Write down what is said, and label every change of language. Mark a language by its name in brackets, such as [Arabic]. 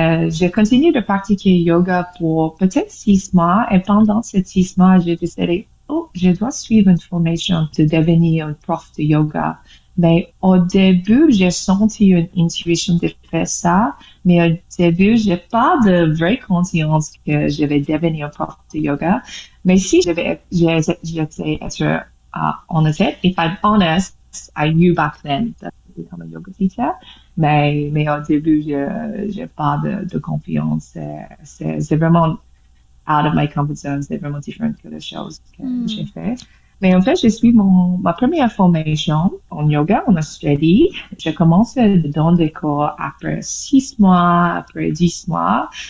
[French] J'ai continué de pratiquer yoga pour peut-être 6 mois, et pendant ces 6 mois, j'ai décidé, je dois suivre une formation de devenir un prof de yoga. Mais au début, j'ai senti une intuition de faire ça, mais au début, j'ai pas de vraie conscience que je vais devenir un prof de yoga. Mais si j'étais être [English] honest, if I'm honest, I knew back then that I would become a yoga teacher. [French] Mais au début, j'ai pas de confiance. C'est vraiment [English] out of my comfort zone. [French] C'est vraiment différent que les choses que j'ai fait. Mais en fait, j'ai suivi ma première formation en yoga en Australie. J'ai commencé dans des cours après 6 mois, après 10 mois.